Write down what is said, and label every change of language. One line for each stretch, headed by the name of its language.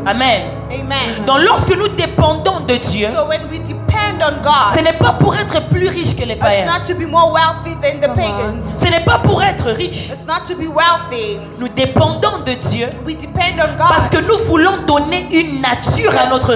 French: Amen. Amen. Donc, lorsque nous dépendons de Dieu,
English: So when we depend on God,
French: ce n'est pas pour être plus riche que les
English: it's
French: païens.
English: not to be more wealthy than the pagans.
French: Ce n'est pas pour être riche.
English: It's not to be wealthy.
French: Nous dépendons de Dieu
English: We depend on God
French: parce que nous voulons donner une nature à notre